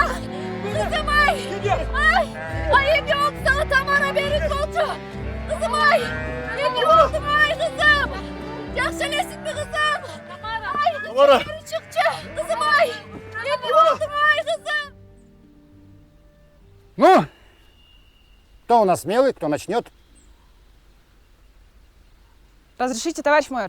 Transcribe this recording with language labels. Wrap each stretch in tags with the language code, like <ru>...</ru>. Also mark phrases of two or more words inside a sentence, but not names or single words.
<ky>Кызым ай. Ай, эмне болду сага, Тамара, бери болчу. Кызым ай. Эмне болдуң ай, кызым? Жакшы элесиңби, кызым? Тамара! Бери чыкчы, кызым ай. Эмне болдуң ай, кызым?</ky> <ru>Ну, кто у нас смелый, кто начнет? Разрешите, товарищ майор?</ru>